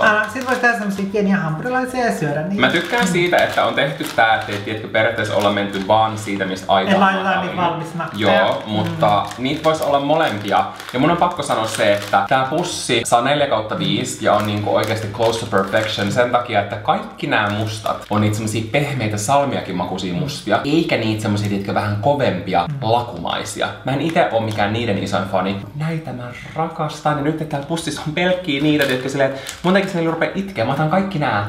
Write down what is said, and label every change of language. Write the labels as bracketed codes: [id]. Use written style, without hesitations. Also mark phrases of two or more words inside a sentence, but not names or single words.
[fi] Sit voisi tehdä semmosia pieniä hampurilaisia ja syödä niitä. Mä tykkään siitä, että on tehty tää, että ei tiedätkö, periaatteessa olla menty vaan siitä, mistä aita En on laitetaan valmiina. niitä valmis nappeja. Joo, mutta niitä voisi olla molempia. Ja mun on pakko sanoa se, että tää pussi saa 4/5 ja on niinku oikeasti [en] close to perfection [fi] sen takia, että kaikki nämä mustat on niitä semmosia pehmeitä salmiakin makuisia mustia, eikä niitä semmosia, tiedätkö, vähän kovempia lakumaisia. Mä en ite oo mikään niiden isoin fani. Näitä mä rakastan ja nyt että täällä pussissa on pelkkiä niitä, jotka silleen, että mun tekisi mieli rupea itkeä. Mä otan kaikki nää.